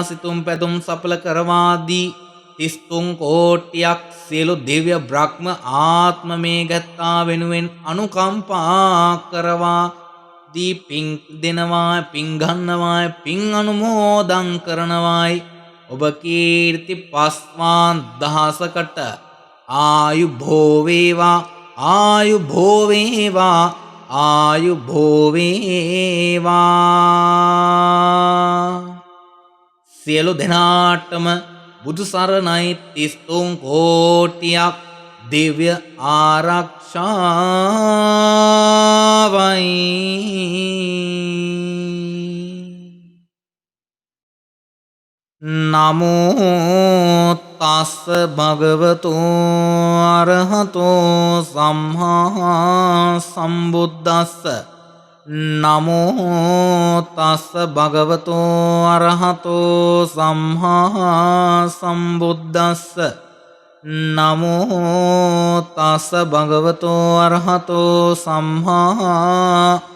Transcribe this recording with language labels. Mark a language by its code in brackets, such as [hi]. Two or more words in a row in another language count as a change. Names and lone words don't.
[si] සිතුම් පැතුම් සඵල කරවා දී 33 කෝටියක් සියලු දිව්‍ය බ්‍රහ්ම ආත්ම මේ ගැත්තා වෙනුවෙන් අනුකම්පා කරවා දී පින් දෙනවා පින් ගන්නවා පින් අනුමෝදන් කරනවායි ඔබ කීර්ති පස්වාන් දහසකට ආයු භෝවේවා ආයු භෝවේවා ආයු භෝවේවා. සියලු දෙනාටම බුදු සරණයි 33 කෝටියක් දිව්‍ය ආරක්ෂාවයි. [pi] නමෝ තස්ස භගවතු අරහතෝ සම්මා සම්බුද්දස්ස නමෝ තස්ස භගවතු අරහතෝ සම්මා සම්බුද්දස්ස නමෝ තස්ස භගවතු අරහතෝ සම්මා